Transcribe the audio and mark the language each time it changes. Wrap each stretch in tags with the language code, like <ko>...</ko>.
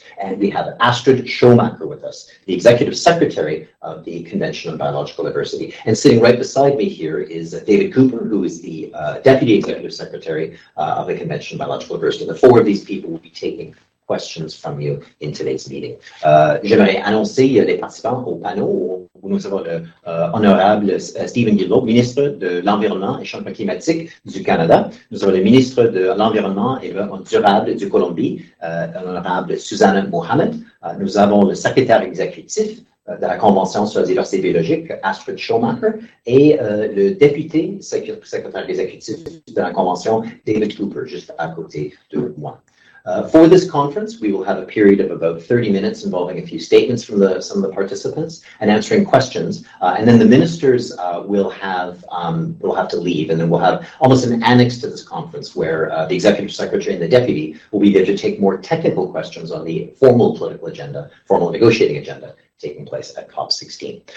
<en>And we have Astrid Schomacher with us, the Executive Secretary of the Convention on Biological Diversity. And sitting right beside me here is David Cooper, who is the Deputy Executive Secretary of the Convention on Biological Diversity. The four of these people will be taking questions from you in today's meeting.</en> <fr>J'aimerais annoncer les participants au panneau où nous avons le honorable Steven MacKinnon, ministre de l'Environnement et Changement climatique du Canada. Nous avons le ministre de l'Environnement et Développement durable du Colombie, l'honorable Susana Mohammed. Nous avons le secrétaire exécutif de la Convention sur la diversité biologique, Astrid Schumacher, et le député secrétaire exécutif de la Convention, David Cooper, juste à côté de moi.</fr> <en>For this conference, we will have a period of about 30 minutes involving a few statements from some of the participants and answering questions. And then the ministers will have to leave, and then we'll have almost an annex to this conference where the executive secretary and the deputy will be there to take more technical questions on the formal political agenda, formal negotiating agenda taking place at COP16.</en>